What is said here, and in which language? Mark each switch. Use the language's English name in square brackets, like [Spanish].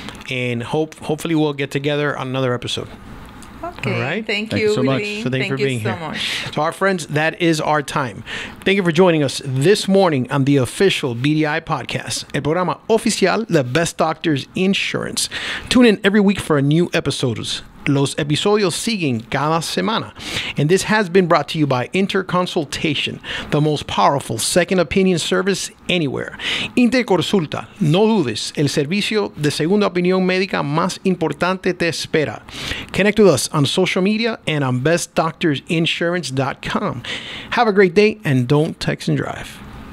[English] And hopefully we'll get together on another episode. Okay. All right. Thank you so much. So thank you for being here. Much. So our friends, that is our time. Thank you for joining us this morning on the official BDI podcast, el programa oficial de Best Doctors Insurance. Tune in every week for a new episode. [Spanish] Los episodios siguen cada semana. [English] And this has been brought to you by Interconsultation, the most powerful second opinion service anywhere. [Spanish] Interconsulta, no dudes, el servicio de segunda opinión médica más importante te espera. [English] Connect with us on social media and on bestdoctorsinsurance.com. Have a great day, and don't text and drive.